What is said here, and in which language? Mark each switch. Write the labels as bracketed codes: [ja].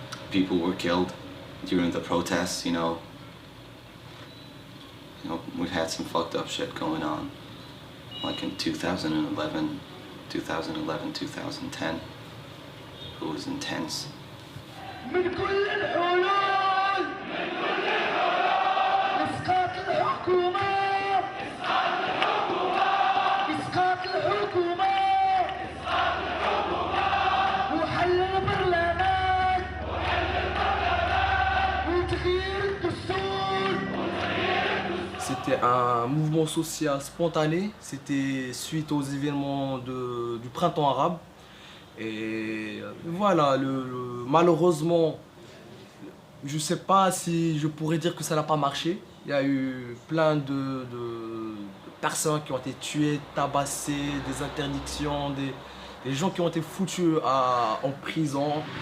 [en] People were killed during the protests. We've had some fucked up shit going on, like in 2011, 2010. It was intense. [ar] من كل الحلول إسقاط الحكومة إسقاط الحكومة وحل البرلمان وتغيير الدستور [fr] C'était un mouvement social spontané. C'était suite aux événements du printemps arabe. Et voilà, malheureusement, je ne sais pas si je pourrais dire que ça n'a pas marché. Il y a eu plein de personnes qui ont été tuées, tabassées, des interdictions, des gens qui ont été foutus en prison.